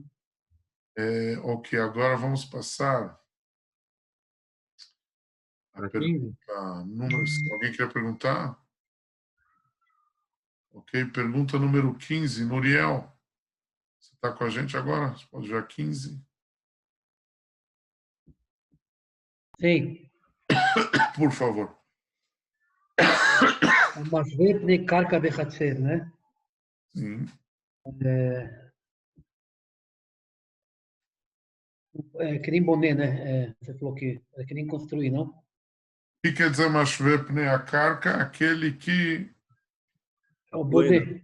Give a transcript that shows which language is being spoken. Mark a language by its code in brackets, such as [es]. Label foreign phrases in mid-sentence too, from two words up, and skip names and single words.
[pt] Ok, agora vamos passar a pergunta número. Alguém quer perguntar? Ok, pergunta número 15. Nuriel, você está com a gente agora? Você pode ver a 15? Sim. Por favor. [he] המשווה פני קרקע בחצר, [pt] né? Sim. É que nem boné, né? Você falou que é que nem construir, não? O que quer dizer [he] משווה פני הקרקע? [pt] Aquele que... É o boné.